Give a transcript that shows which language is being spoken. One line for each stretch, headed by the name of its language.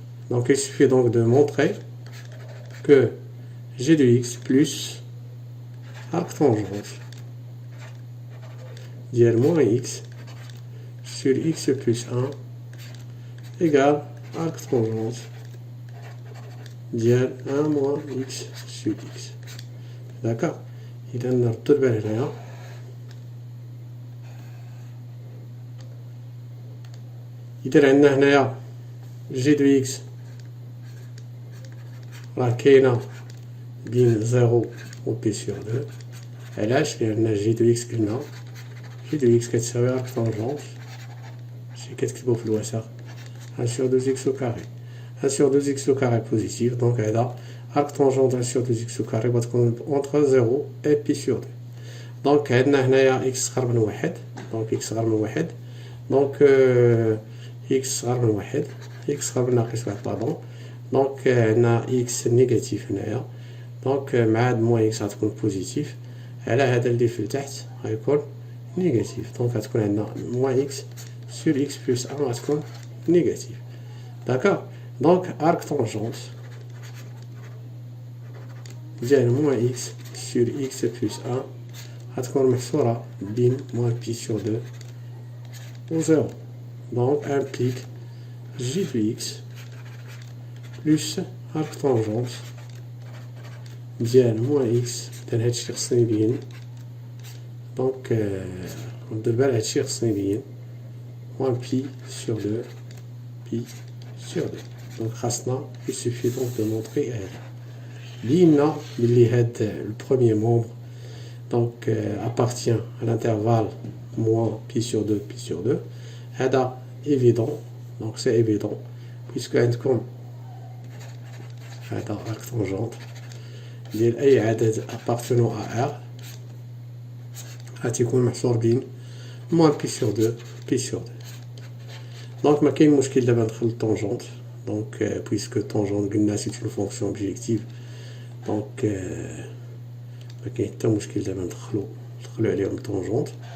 French: Donc il suffit donc de montrer que g de x plus arctangente ديال moins x sur x plus 1 égale arctangente ديال 1 moins x sur x. d'accord.
Arabic: إذا نردو البال هنايا إذا عندنا هنايا جي دو إكس راه كاينة بين 0 و بي سور 2. علاش؟ لأن جي دو إكس قلنا جي دو إكس كتساوي arctangente شي كتكتبو في الوسط
French: 1 sur 2x au carré. 1 sur 2x au carré بوزيتيف، دونك هذا arctangente 1 sur 2x au carré غتكون entre 0 et pi sur 2.
Arabic: دونك عندنا هنايا x صغر من واحد، دونك x صغر من واحد، دونك x صغر من واحد، x صغر من ناقص واحد باردون. دونك عندنا x نيجاتيف هنايا، دونك مع هاد موان x غتكون بوزيتيف، على هذا اللي في التحت غيكون نيجاتيف. دونك غتكون عندنا موان x sur x plus 1 غتكون نيجاتيف. داكوغ. دونك arctangente ديال موان x sur x plus 1 غتكون محصورة بين موان بي سور 2 و 0.
French: donc implique j de x plus arctangente ديال moins x.
Arabic: إذا هادشي خصني نبين، دونك ندير بال هادشي خصني نبين
French: moins pi sur 2 pi sur 2. donc خاصنا il suffit donc de montrer
Arabic: هذا بينا بلي هاد البروميير مومبر
French: donc appartient à l'intervalle moins pi sur 2 pi sur 2. هذا évident، donc c'est évident puisque عندكم هذا arctangente ديال أي عدد appartenant à R
Arabic: غتكون محصور بين
French: moins pi sur 2 pi sur 2. donc
Arabic: ما كاين مشكل دابا ندخل الطونجونت،
French: donc puisque tangente قلنا c'est une fonction objective،
Arabic: دونك ما كاين حتى مشكل دابا ندخلو عليهم طونجونت.